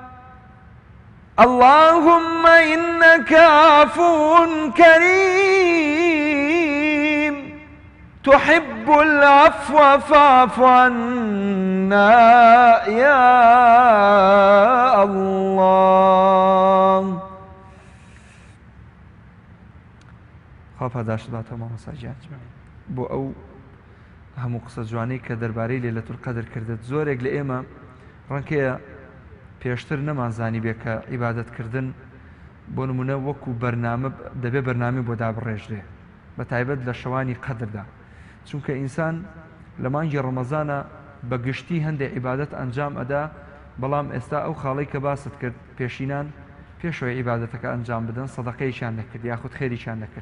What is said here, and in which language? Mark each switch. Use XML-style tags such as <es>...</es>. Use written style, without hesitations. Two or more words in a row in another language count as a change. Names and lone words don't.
<ar>اللهم إنك عفو كريم تحب العفو فاعف عنا يا الله.</ar> <ckb>خاف هەداشت باتەوە مامۆستاجیان بۆ ئەو هەموو قسە جوانەی کە دەربارەی لەیلەتول قەدر کردت. زۆرێک لە ئێمە ڕەنگەیە پێشتر نەمانزانی بێ کە عیبادەتکردن بۆ نمونە وەکو بەرنامە دەبێ بەرنامی بۆ دابڕێژرێ بە تایبەت لە شەوانی قەدردا، چونکە ئینسان لە مانگی ڕەمەزانە بە گشتی هەندێک عیبادەت ئەنجام ئەدا، بەڵام ئێستا ئەو خاڵەی کە باست کرد پێشینان پێشەوەی عیبادەتەکە ئەنجام بدەن سەدەقەیشیان نەکرد یاخود خێریشیان نەکرد.</ckb>